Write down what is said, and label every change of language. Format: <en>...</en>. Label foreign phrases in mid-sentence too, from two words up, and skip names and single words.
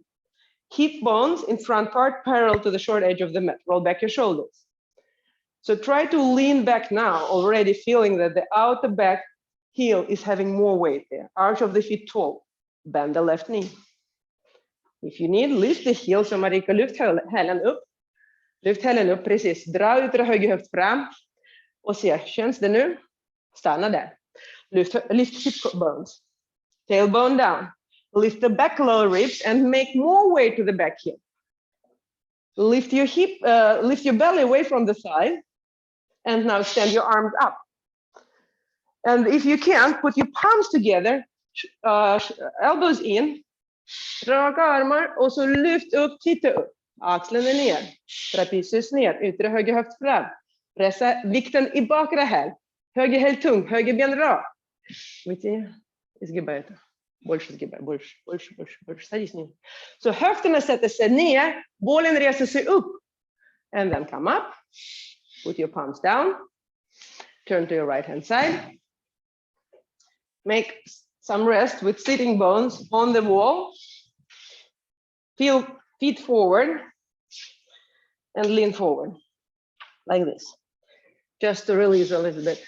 <en>Hip bones in front part parallel to the short edge of the mat. Roll back your shoulders. So try to lean back now, already feeling that the outer back heel is having more weight there. Arch of the feet tall. Bend the left knee. If you need, lift the heel.</en> <sv>Så Marika, lyft hälen upp. Lyft hälen upp, precis. Dra ut höger höft fram. Och se, känns det nu? Stanna där.</sv> <en>Lift hip bones. Tailbone down. Lift the back lower ribs and make more weight to the back heel. Lift your hip, lift your belly away from the thigh, and now stand your arms up. And if you can, put your palms together, elbows in,</en> <sv>raka armar, och så lyft upp, titta upp. Axeln är ner, trapezius ner, yttre höger höft fram. Pressa vikten i bakre häl. Höger häl tung, höger ben rak.</sv> <ru>Видите, изгибай это. Больше сгибай, больше. Садись ner.</ru> <sv>Så höfterna sätter sig ner, bålen reser sig upp.</sv> <en>And then come up. Put your palms down. Turn to your right hand side. Make some rest with sitting bones on the wall. Feel feet forward and lean forward like this, just to release a little bit.</en>